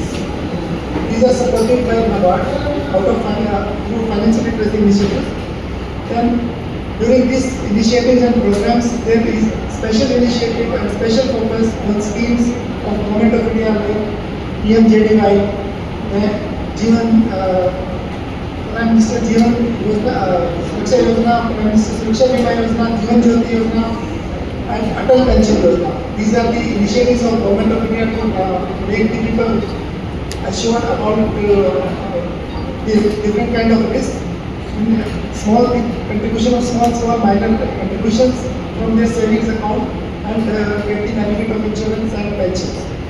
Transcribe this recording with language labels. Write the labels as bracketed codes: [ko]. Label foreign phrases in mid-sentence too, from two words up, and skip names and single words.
[en] These are supported by NABARD through financial literacy initiatives. Then during these initiatives and programs, there is special initiative and special focus on schemes of Government of India like PMJDY, where Prime Minister Jeevan Sureksha Yojana, Prime Minister Sureksha Bima Yojana, Jeevan Jyoti Yojana, and Atal Pension Yojana. These are the initiatives of Government of India to make the people assured about the different kind of risk. Small contribution of small minor contributions from their savings account and get the benefit of insurance and pensions.